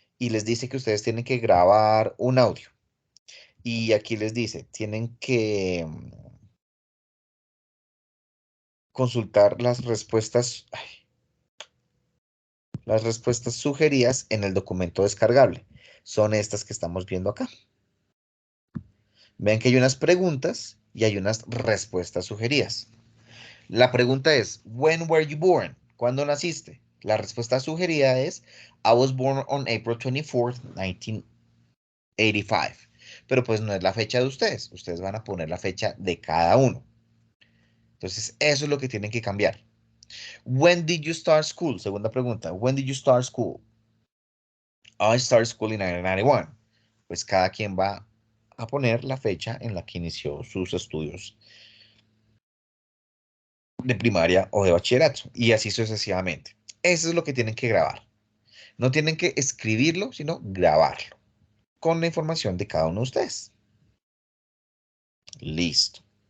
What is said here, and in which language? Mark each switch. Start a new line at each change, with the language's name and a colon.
Spanish: Y les dice que ustedes tienen que grabar un audio. Y aquí les dice, tienen que consultar las respuestas sugeridas en el documento descargable. Son estas que estamos viendo acá. Vean que hay unas preguntas y hay unas respuestas sugeridas. La pregunta es,
English: when were you born?
Spanish: ¿Cuándo naciste? La respuesta sugerida es,
English: I was born on April 24th, 1985.
Spanish: Pero pues no es la fecha de ustedes. Ustedes van a poner la fecha de cada uno. Entonces, eso es lo que tienen que cambiar.
English: When did you start school?
Spanish: Segunda pregunta.
English: When did you start school? I started school in 1991.
Spanish: Pues cada quien va a poner la fecha en la que inició sus estudios de primaria o de bachillerato y así sucesivamente. Eso es lo que tienen que grabar. No tienen que escribirlo, sino grabarlo con la información de cada uno de ustedes. Listo.